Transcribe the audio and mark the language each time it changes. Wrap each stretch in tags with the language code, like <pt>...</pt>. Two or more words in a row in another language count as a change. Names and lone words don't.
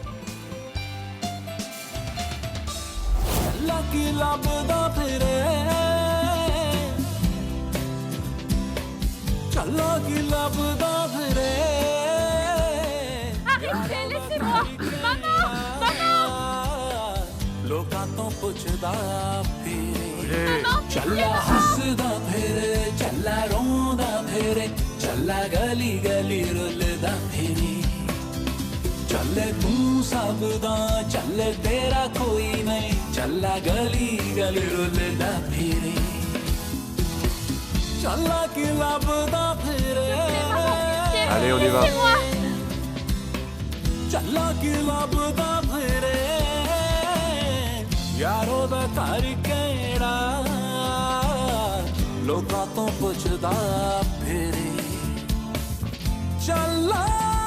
<fr>Arrêtez, laissez-moi! Maman! Maman!</fr> <pa>ਲੋਕਾਂ ਤੋਂ ਪੁੱਛਦਾ ਫਿਰੇ</pa> <fr>Maman!</fr> <pa>ਚੱਲਾ ਹੱਸਦਾ ਫਿਰੇ ਚੱਲਾ ਰੋਂਦਾ ਫਿਰੇ ਚੱਲਾ ਗਲੀ ਗਲੀ ਰੁੱਲਦਾ ਫਿਰੇ ਚੱਲੇ ਤੂੰ ਸਭ ਦਾ ਚੱਲੇ ਤੇਰਾ ਕੋਈ ਨਹੀਂ ਚੱਲਾ ਗਲੀ ਗਲੀ ਰੁੱਲਦਾ ਫਿਰੇ ਚੱਲਾ ਕੀ ਲੱਭਦਾ ਫਿਰੇ</pa> <fr>Allez, on y va.</fr> <pa>ਚੱਲਾ ਕੀ ਲੱਭਦਾ ਫਿਰੇ ਯਾਰੋ ਦਾ ਘਰ ਕਿਹੜਾ ਲੋਕਾਂ ਤੋਂ ਪੁੱਛਦਾ ਫਿਰੇ ਚੱਲਾ</pa>